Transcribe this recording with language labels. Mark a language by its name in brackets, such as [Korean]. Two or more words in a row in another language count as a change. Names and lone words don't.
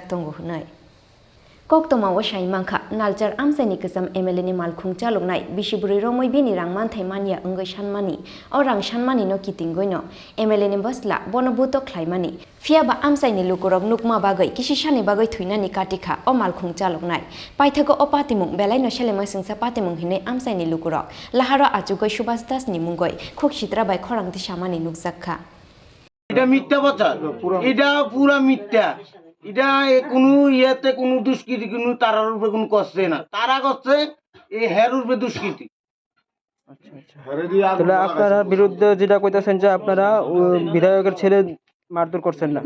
[Kok Borok] Tongu Hunai Koktoma wa Shaimangka Naljar Amsani Kazam Emelini Malkung Chalungnai Bishiburi Romoi Bini Rangman Taimania Ungai Shanmani O Rang Shanmani no Kitingoino Emelini Basla Bonobuto Klaimani Fiaba Amsani Lukurog Nukma Bagai Kishishani Bagai Tuinani Katika O Malkung Chalungnai Paithago O Patimung Belai no Shelema Singsa Patimung Hine Amsani Lukurog Lahara Ajugo Shubastas Nimungoi Kokshitra by Korangti Shamani Nukzakha [Bangla] এটা মিথ্যা কথা এটা পুরা মিথ্যা এটা কোনো ইয়াতে কোনো দুষ্কৃতি কোনো তারার উপরে কোনো করছে না তারা করছে এই হের উপরে দুষ্কৃতি তাহলে আপনারা বিরুদ্ধে যেটা কইতাছেন যে আপনারা বিধায়কের ছেলে মারধর করছেন না